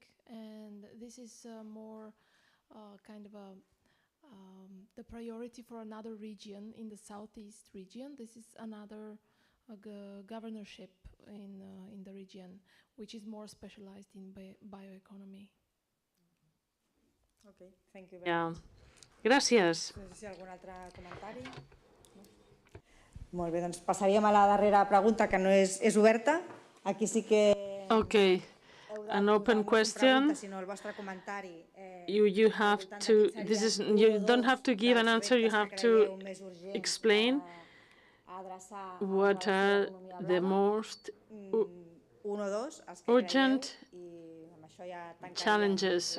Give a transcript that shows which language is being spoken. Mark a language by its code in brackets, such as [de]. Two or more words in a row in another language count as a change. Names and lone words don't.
[en] And this is more kind of the priority for another region in the southeast region. This is another governorship in the region, which is more specialized in bioeconomy. Okay, thank you very much. [ca] Gràcies. No sé si hi ha algun altre comentari. No? Molt bé, doncs passaríem a la darrera pregunta, que no és oberta. Aquí sí que... [en] Okay. An open question. You have to. This is. You don't have to give an answer. You have to explain what are the most urgent challenges.